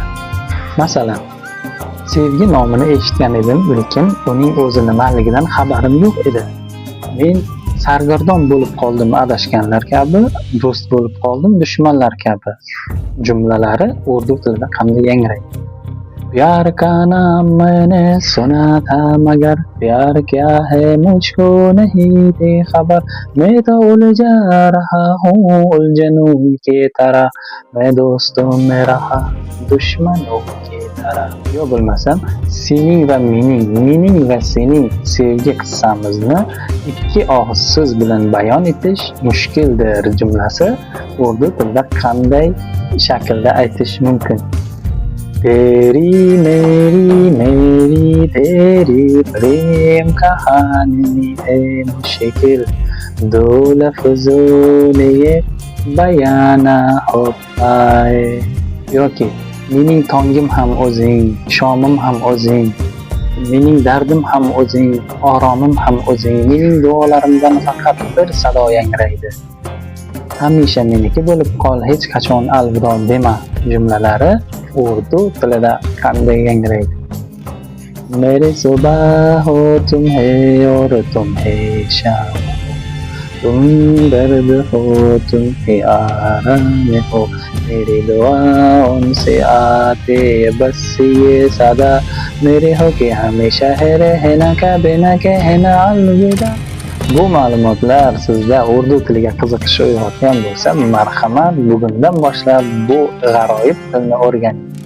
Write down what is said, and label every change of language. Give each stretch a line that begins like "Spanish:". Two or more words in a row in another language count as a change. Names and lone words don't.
Uzbek: Masalan, sevgi nomini eshitgan edim, lekin uning o'zi nimaligidan xabarim yo'q edi. Men sargardon bo'lib qoldim adashganlar kabi, do'st bo'lib qoldim dushmanlar kabi jumlalari urdu tilida qanday yangraydi?
Hindi: प्यार का नाम मैंने सुना था मगर प्यार क्या है मुझको नहीं थी खबर मैं तो उलझा रहा हूँ उलझनों के तरह मैं दोस्तों में रहा दुश्मनों के तरह.
Uzbek: Yo bo'lmasam, sening va mening va sening sevgi qissamizni ikki og'iz so'z bilan bayon etish mushkuldir jumlasi urdu tilida qanday shaklda aytish mumkin?
Hindi: तेरी मेरी तेरी प्रेम कहानी है मुश्किल दो लफ्जों में ये बयाना हो पाए.
Uzbek: yoki mening tongim ham o'zing, shomim ham o'zing, mening dardim ham o'zing, oromim ham o'zing, mening duolarimdan faqat bir sado yangraydi. Hamisha meniki bo'lib qol, hech qachon alvido dema jumlalari urdu tilida qanday yangraydi?
Hindi: मेरे सुबह हो तुम्हें और तुम्हें शाम तुम दर्द हो तुम आराम हो मेरी दुआओं से आते बस ये सदा मेरे हो के हमेशा है रहना कभी न कहना अलविदा.
Uzbek: Bu ma'lumotlar sizda urdu tiliga qiziqish uyg'otgan bo'lsa, marhamat, bugundan boshlab bu g'aroyib tilni o'rganing.